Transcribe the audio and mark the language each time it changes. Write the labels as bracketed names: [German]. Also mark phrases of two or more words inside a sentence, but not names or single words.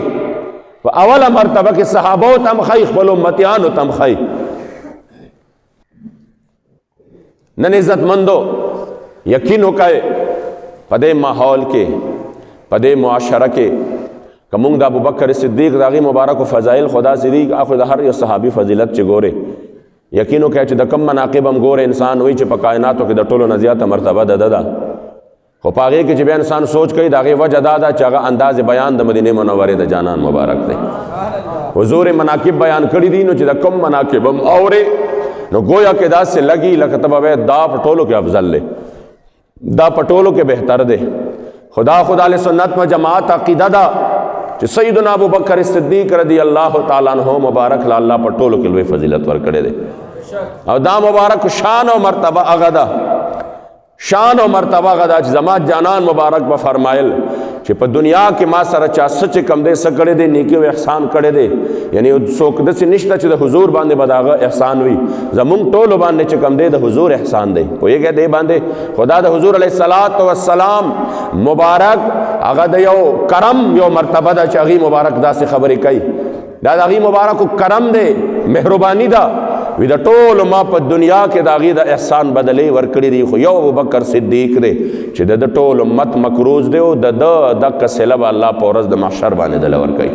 [Pashto] کې صحابو تم خی خپل امتیانو تم خی نن عزتمندو یقین وکړئ په دې ماحول کې په دې معاشره کې که موږ د ابوبکر صدیق د هغې مبارکو فضایل خدا صدیق اخو د هر یو صحابي فضیلت چې ګورې یقین وکړئ چې د کم مناقب هم ګوره انسان وایي چې په کائناتو کې د ټولو نه زیاته مرتبه د ده خو په هغې کې چې بیا انسان سوچ کوي د هغې وجه دا ده چې هغه انداز بیان د مدینې منورې د جانان مبارک دی حضور مناقب بیان کړي دي نو چې د کم مناقب هم اورې نو گویا کې داسې لګي لکه ته به دا په ټولو کې افضل دی دا په ټولو کې بهتر دی خدا علیہ سنت و جماعت عقیدہ دا چې سیدنا ابو بکر صدیق [Arabic] رضی اللہ تعالیٰ عنہ [Pashto] مبارک لا اللہ پر ټولو کې لوی فضیلت ورکړي دي او دا مبارک شان او مرتبه هغه ده شان او مرتبه هغه ده چې زما جانان مبارک به فرمایل چې په دنیا کې ما سره چا سچ کم دې څه کړی دی نیکی او احسان کړی دی یعنی څوک داسې نشته چې د حضور باندې به د هغه احسان وي زمونږ ټولو باندې چې کم دی د حضور احسان دی پوهېږئ دې باندې خدا د حضور [Arabic] علیه الصلاۃ والسلام [Pashto] مبارک هغه د یو کرم یو مرتبه ده چې هغې مبارک داسې خبرې کوي دا د هغې مبارکو کرم دی مهرباني ده وی د ټولو ما په دنیا کې د هغې د احسان بدلې ورکړي دي خو یو ابوبکر صدیق دی چې د ټول امت مکروز دی او د ده دقه صله به الله په ورځ د محشر باندې دله